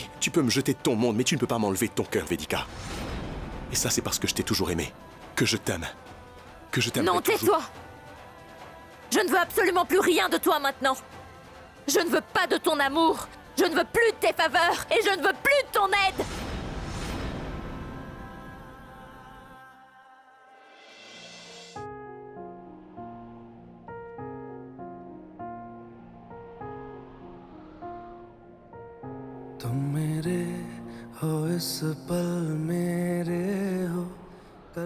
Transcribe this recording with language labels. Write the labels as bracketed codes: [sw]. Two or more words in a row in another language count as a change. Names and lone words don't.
[fr] Tu peux me jeter de ton monde, mais tu ne peux pas m'enlever de ton cœur, Vedika. Et ça, c'est parce que je t'ai toujours aimé. Que je t'aime. Que je t'aime. Non, tais-toi! Je ne veux absolument plus rien de toi maintenant. Je ne veux pas de ton amour. Je ne veux plus de tes faveurs. Et je ne veux plus de ton aide. [hi] तुम मेरे हो इस पल मेरे हो कल